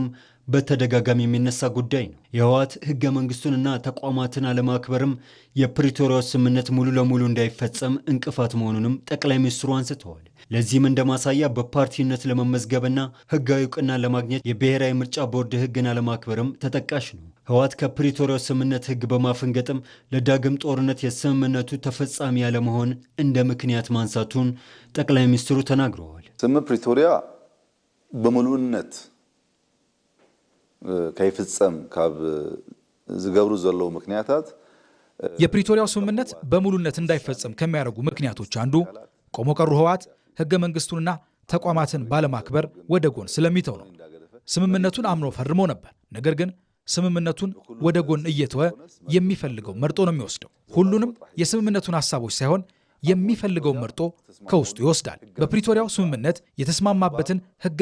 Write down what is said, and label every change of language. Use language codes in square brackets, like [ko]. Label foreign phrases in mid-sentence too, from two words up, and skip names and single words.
[am] በተደጋጋሚ የሚነሳ ጉዳይ ነው። የህወሓት ህገ መንግስቱንና ተቋማትን አለማክበርም የፕሪቶሪያው ስምምነት ሙሉ ለሙሉ እንዳይፈጸም እንቅፋት መሆኑንም ጠቅላይ ሚኒስትሩ አንስተዋል። ለዚህም እንደማሳያ በፓርቲነት ለመመዝገብና ህጋዊ እውቅና ለማግኘት የብሔራዊ ምርጫ ቦርድ ህግን አለማክበርም ተጠቃሽ ነው። ህወሓት ከፕሪቶሪያው ስምምነት ህግ በማፈንገጥም ለዳግም ጦርነት የስምምነቱ ተፈጻሚ ያለመሆን እንደ ምክንያት ማንሳቱን ጠቅላይ ሚኒስትሩ ተናግረዋል። [ti] ስምምነት ፕሪቶሪያ በሙሉነት ከይፍጸም ካብ ዝገብሩ ዘለው ምክንያታት [am] የፕሪቶሪያው ስምምነት በሙሉነት እንዳይፈጸም ከሚያደርጉ ምክንያቶች አንዱ ቆሞ ቀሩ ህወሓት ሕገ መንግስቱንና ተቋማትን ባለማክበር ወደ ጎን ስለሚተው ነው። ስምምነቱን አምኖ ፈርሞ ነበር። ነገር ግን ስምምነቱን ወደ ጎን እየተወ የሚፈልገው መርጦ ነው የሚወስደው። ሁሉንም የስምምነቱን ሐሳቦች ሳይሆን የሚፈልገው መርጦ ከውስጡ ይወስዳል። በፕሪቶሪያው ስምምነት የተስማማበትን ሕገ